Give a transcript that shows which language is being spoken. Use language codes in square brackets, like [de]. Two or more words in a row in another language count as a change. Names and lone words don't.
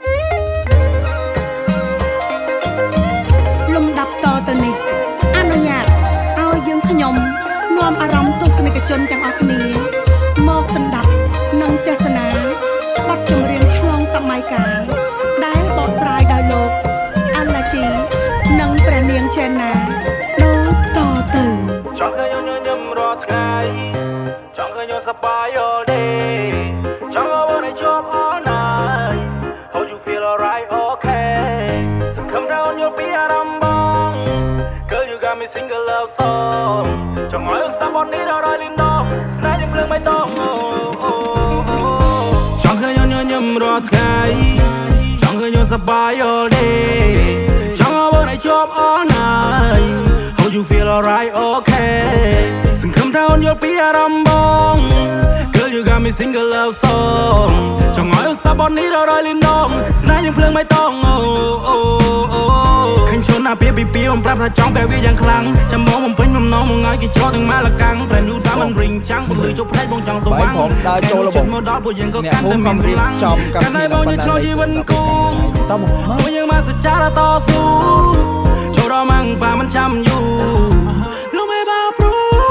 [km] លំដាប់តទៅនេះអនុញ្ញាតឲ្យយើងខ្ញុំនាំអារម្មណ៍ទស្សនិកជនទាំងអស់គ្នាមកសម្ដាប់និងទស្សនាបទចម្រៀងឆ្លងសម័យកាលដែលបកស្រាយដោយលោកអាឡាជីនិងព្រះនាងចេណាដូចតទៅ ចង់ឃើញញញឹមរាល់ថ្ងៃចង់ឃើញសប្បាយ [en] all day [km] ចង់ឲ្យបានជាប់ [en] all night How you feel alright okay [km] សង្ឃឹមថាអូនយល់ពីអារម្មណ៍បង [en] Girl you got me single love song [km] ចង់ឲ្យស្ដាប់បទនេះដល់រយលីនដងស្នេហ៍យើងភ្លើងបៃតងចង់ឃើ ញញញឹមរាល់ថ្ងៃចង់ឃើញសប្បាយ [en] all day [km] ចង់ឲ្យបានជាប់ [en] all night How you feel alright okay [km] សង្ឃឹមថា អូនយល់ពីអារម្មណ៍បង [en] Girl you got me single love song [km] ចង់ឲ្យស្ដាប់បទនេះដល់រយលីនដងស្នេហ៍យើងភ្លើងបៃតងឃើញឈុនណាពីពីអូនប្រាប់ថាចង់តែវាយ៉ាងខ្លាំងចាំមកបំពេញបំណងមកឲ្យគេចោលទាំងម៉ាលកាំង [en] Brand new diamond ring [km] ចាំងពលឺជប់ភ្នែកបងចង់ស្វាងចូលរបស់មកដល់ពួកយើងក៏កាន់តែមានកម្លាំងកាន់តែបងយើងឆ្លងជីវិតគូពួកយើងមកសច្ចាតស៊ូចូលដល់ម៉ាំងប៉ាមិនចាំយូរលោកមេបាព្រូ